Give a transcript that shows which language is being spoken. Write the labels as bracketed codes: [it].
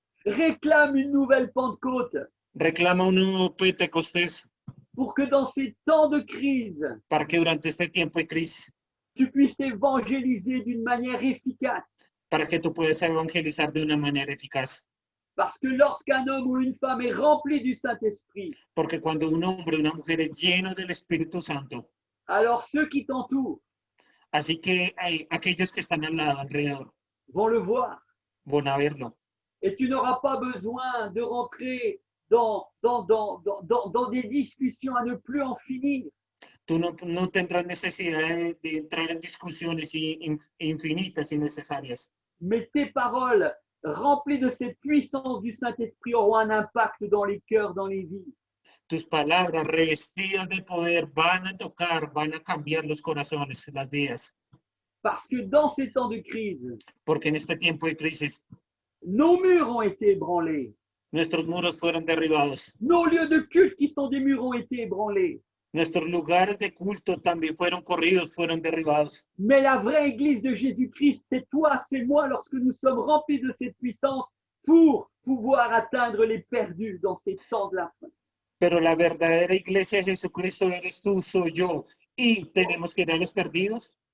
[fr] réclame une nouvelle Pentecôte [es] reclama un nuevo Pentecostés [fr] pour que dans ces temps de crise, [es] para que durante este tiempo de crisis, [fr] tu puisses évangéliser d'une manière efficace. [es] para que tú puedas evangelizar de una manera eficaz. [fr] Parce que lorsqu'un homme ou une femme est rempli du Saint-Esprit, [es] Porque cuando un hombre o una mujer es lleno del Espíritu Santo, [fr] alors ceux qui t'entourent [es] así que hay aquellos que están al lado, alrededor, [fr] vont le voir. [es] van a verlo. [fr] Et tu n'auras pas besoin de rentrer dans des discussions à ne plus en finir. [es] Tú no tendrás necesidad de entrar en discusiones infinitas y necesarias. [fr] Mais tes paroles, remplies de cette puissance du Saint-Esprit, auront un impact dans les cœurs, dans les vies. [es] Tus palabras revestidas de poder van a tocar, van a cambiar los corazones, las vidas. [fr] Parce que dans ces temps de crise, [es] Porque en este tiempo de crisis, [fr] nos murs ont été ébranlés. [es] nuestros muros fueron derribados. [fr] Nos lieux de culte qui sont des murs ont été ébranlés. [es] Nuestros lugares de culto también fueron corridos, fueron derribados. [fr] Mais la vraie Église de Jésus-Christ, c'est toi, c'est moi, lorsque nous sommes remplis de cette puissance pour pouvoir atteindre les perdus dans ces temps de la fin. [es] Pero la verdadera iglesia de Jesucristo eres tú, soy yo. Y tenemos que ir a los perdidos,